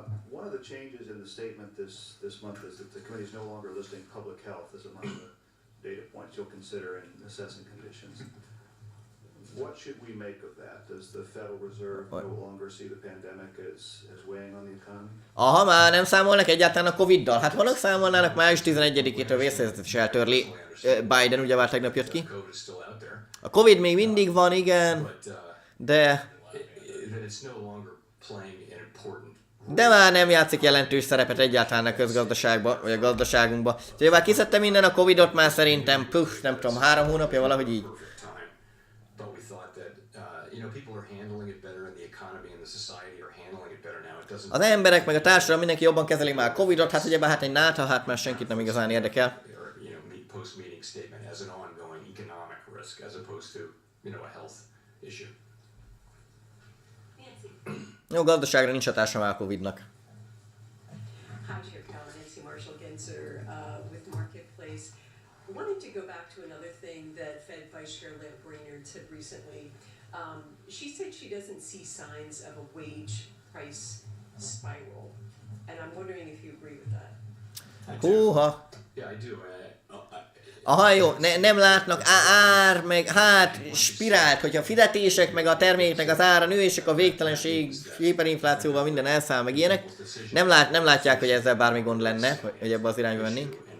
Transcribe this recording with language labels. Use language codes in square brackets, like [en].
[en] One of the changes in the statement this month is that the committee is no longer listing public health as among the data points you'll consider in assessing conditions. What should we make of that? Does the Federal Reserve no longer see the pandemic as weighing on the economy? [hu] Aha, már nem számolnak egyáltalán a Covid-dal. Hát vannak számolnának, május 11-től vészhelyzetet is eltörli. Biden ugyebár tegnap jött ki. A Covid még mindig van, igen. De [en] that it's no longer playing an important [hu] már nem játszik jelentős szerepet egyáltalán a közgazdaságban, vagy a gazdaságunkban. Úgyhogy már kiszedte minden a Covidot már szerintem, nem tudom, 3 hónapja valahogy így. [en] perfect time. But we thought that, people are handling it better and the economy and the society are handling it better now. It doesn't... [hu] Az emberek meg a társadalom mindenki jobban kezeli már a Covidot, hát ugyebár hát egy nátha, hát már senkit nem igazán érdekel. [en] Post-meeting statement as an ongoing economic risk as opposed to, a health issue. [hu] Jó, gazdaságra nincs hatása már a Covidnak. [en] Hi, Chair Cal, Nancy Marshall Genzer with Marketplace. Wanted to go back to another thing that Fed Vice Chair Lamp Brainard said recently. She said she doesn't see signs of a wage price spiral, and I'm wondering if you agree with that. Húha! Yeah, I do. [hu] Aha, jó, nem látnak ár, meg hát spirált, hogyha a fizetések, meg a terméknek az ára nő, és akkor a végtelenség, hiperinflációval minden elszáll, meg ilyenek. Nem látják, hogy ezzel bármi gond lenne, hogy ebbe az irányba mennénk.